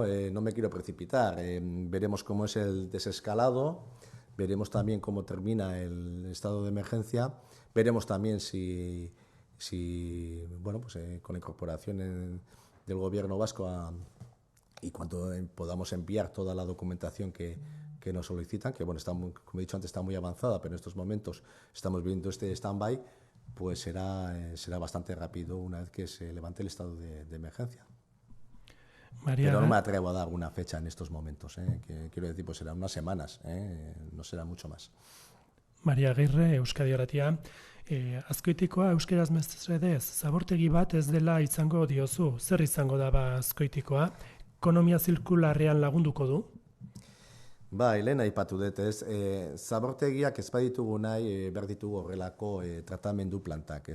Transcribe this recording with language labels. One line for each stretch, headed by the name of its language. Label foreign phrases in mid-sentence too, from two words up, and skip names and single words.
Spanish: No me quiero precipitar. Veremos cómo es el desescalado, veremos también cómo termina el estado de emergencia, veremos también si con la incorporación del Gobierno vasco y cuando podamos enviar toda la documentación que nos solicitan, que está como he dicho antes, está muy avanzada, pero en estos momentos estamos viendo este stand-by, pues será bastante rápido una vez que se levante el estado de emergencia. María, pero no me atrevo a dar una fecha en estos momentos, que quiero decir, pues serán unas semanas, no será mucho más. María Aguirre, Euskadi Irratia.
Basque: Azkoitikoa euskeraz mesedez, zabortegi bat ez dela izango diozu. Zer izango da Azkoitikoa? Ekonomia zirkularrean lagunduko du? Lehen aipatu dut, zabortegiak ez baditugu nahi, behar ditugu horrelako tratamendu plantak, ez?